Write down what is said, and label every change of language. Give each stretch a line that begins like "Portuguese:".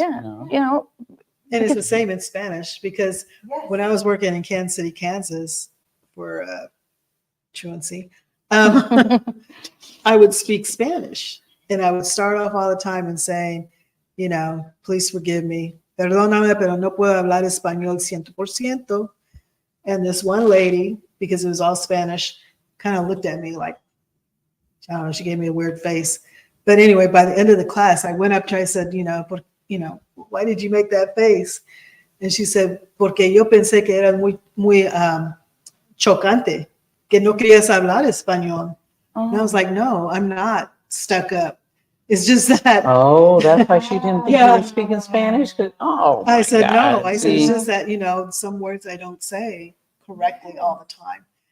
English: And it's the same in Spanish, because when I was working in Kansas City, Kansas for truancy, I would speak Spanish, and I would start off all the time and saying, please forgive me.
Spanish: Perdóname, pero no puedo hablar español 100%.
English: And this one lady, because it was all Spanish, kind of looked at me like, I don't know, she gave me a weird face. But anyway, by the end of the class, I went up to her, I said, why did you make that face? And she said,
Spanish: porque yo pensé que era muy chocante, que no querías hablar español.
English: And I was like, no, I'm not stuck up. It's just that. Oh, that's why she didn't think you were speaking Spanish? I said, God. no. I said, it's just that, some words I don't say correctly all the time.